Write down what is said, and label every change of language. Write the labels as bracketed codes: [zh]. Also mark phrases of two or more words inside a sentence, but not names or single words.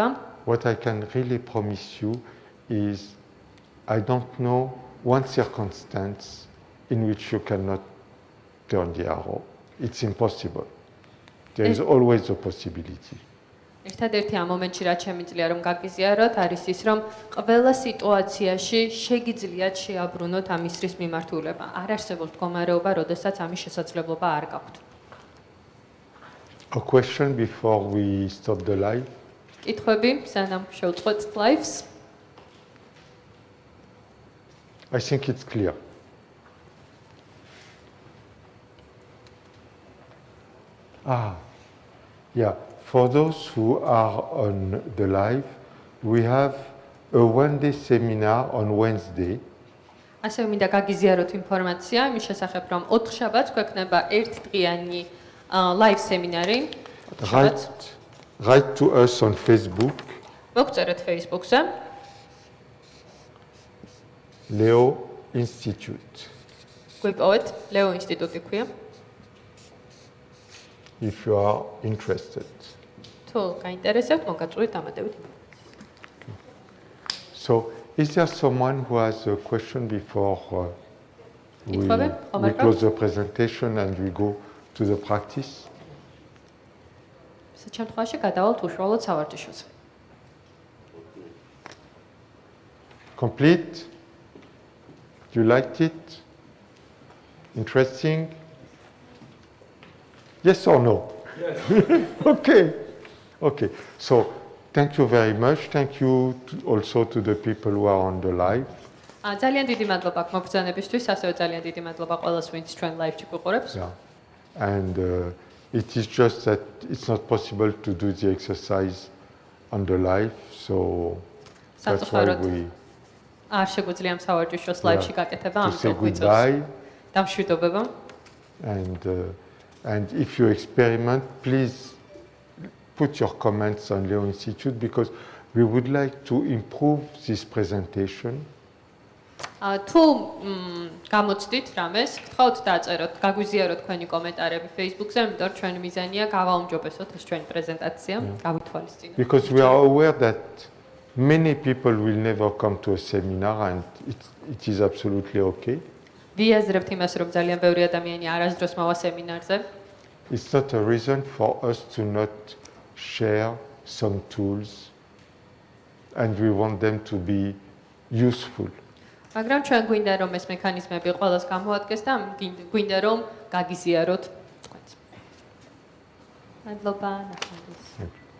[en] What I can really promise you is I don't know one circumstance in which you cannot turn the arrow. It's impossible. There is always a possibility. [ka] ერთადერთი ამ მომენტში რაც შემიძლია რომ გაგიზიაროთ არის ის რომ ყველა სიტუაციაში შეგიძლიათ შეაბრუნოთ ამ ისრის მიმართულება. არ არსებობს მდგომარეობა, როდესაც ამის შესაძლებლობა არ გაქვთ. [en] A question before we stop the live. [ka] კითხვები, სანამ შევწყვეტ live-ს? [en] I think it's clear. Yeah. For those who are on the live, we have a one-day seminar on Wednesday. [ka] ასევე მინდა გაგიზიაროთ ინფორმაცია იმის შესახებ, რომ 4 შაბათს გვექნება ერთდღიანი [en] live seminary. Write to us on Facebook. [ka] მოგწერეთ Facebook-ზე. [en] Leo Institute. [ka] გვიპოვეთ ლეო ინსტიტუტი ქვია. [en] If you are interested. [ka] თუ გაინტერესებთ, მოგაწვით ამადებით. [en] So, is there someone who has a question before we close the presentation and we go to the practice? [ka] შემთხვევაში გადავალთ უშუალოდ სავარჯიშოზე. [en] Complete? You liked it? Interesting? Yes or no? Yes. Okay. So, thank you very much. Thank you also to the people who are on the live. [ka] ძალიან დიდი მადლობა მოგზანებისთვის, ასევე ძალიან დიდი მადლობა ყველას, ვინც ჩვენ live-ში გვიყურებს. [en] Yeah. And it is just that it's not possible to do the exercise on the live, so that's why we [ka] არ შეგვიძლია ამ სავარჯიშოს live-ში გაკეთება, ამიტომ გვიწევს დამშვიდობება. [en] And if you experiment, please put your comments on Leo Institute because we would like to improve this presentation. [ka] თუ გამოცდით რამეს, გთხოვთ დაწეროთ, გაგვიზიაროთ თქვენი კომენტარები Facebook-ზე, იმიტომ რომ ჩვენი მიზანია გავაუმჯობესოთ ეს ჩვენი პრეზენტაცია, გავითვალისწინოთ. [en] Because we are aware that many people will never come to a seminar and it is absolutely okay. [ka] ვიაზრებთ იმას, რომ ძალიან ბევრი ადამიანი არასდროს მოვა სემინარზე. [en] It's not a reason for us to not share some tools and we want them to be useful. [ka] მაგრამ ჩვენ გვინდა რომ ეს მექანიზმები ყველას გამოადგეს და გვინდა რომ გაგიზიაროთ თქვენც. მადლობა, ნახევარს.